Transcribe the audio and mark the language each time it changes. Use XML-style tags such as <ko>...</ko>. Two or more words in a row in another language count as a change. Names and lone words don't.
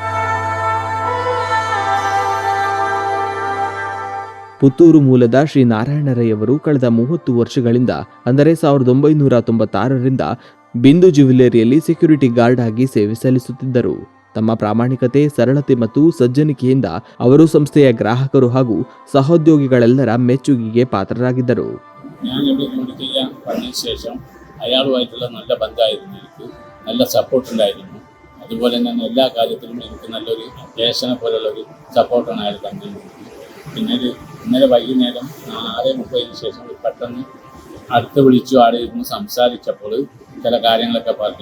<kn>ಪುತ್ತೂರು ಮೂಲದ ಶ್ರೀ ನಾರಾಯಣ ರೈ ಅವರು ಕಳೆದ 30 ವರ್ಷಗಳಿಂದ ಅಂದರೆ 1996ರಿಂದ ಬಿಂದು ಜ್ಯುವೆಲರಿಯಲ್ಲಿ ಸೆಕ್ಯೂರಿಟಿ ಗಾರ್ಡ್ ಆಗಿ ಸೇವೆ ಸಲ್ಲಿಸುತ್ತಿದ್ದರು. ತಮ್ಮ ಪ್ರಾಮಾಣಿಕತೆ, ಸರಳತೆ ಮತ್ತು ಸಜ್ಜನಿಕೆಯಿಂದ ಅವರು ಸಂಸ್ಥೆಯ ಗ್ರಾಹಕರು ಹಾಗೂ ಸಹೋದ್ಯೋಗಿಗಳೆಲ್ಲರ ಮೆಚ್ಚುಗೆಗೆ പാത്രരാಗಿದ್ದರು.</kn> <ml>ഞാനിവിടെ ജോലി ചെയ്യാൻ പറഞ്ഞതിന് ശേഷം അയാളുമായിട്ടുള്ള നല്ല ബന്ധമായിരുന്നു. എനിക്ക് നല്ല സപ്പോർട്ട് ഉണ്ടായിരുന്നു. അതുപോലെ തന്നെ എല്ലാ കാര്യത്തിലും എനിക്ക് നല്ലൊരു ജ്യേഷ്ഠനെ പോലുള്ളൊരു സപ്പോർട്ടാണ് അയാൾ തന്നിരുന്നത്. പിന്നെ ഇന്നലെ വൈകുന്നേരം 6:30 ശേഷം പെട്ടെന്ന് അടുത്ത് വിളിച്ചു ആടെ ഇരുന്ന് സംസാരിച്ചപ്പോൾ ചില കാര്യങ്ങളൊക്കെ പറഞ്ഞു.</ml>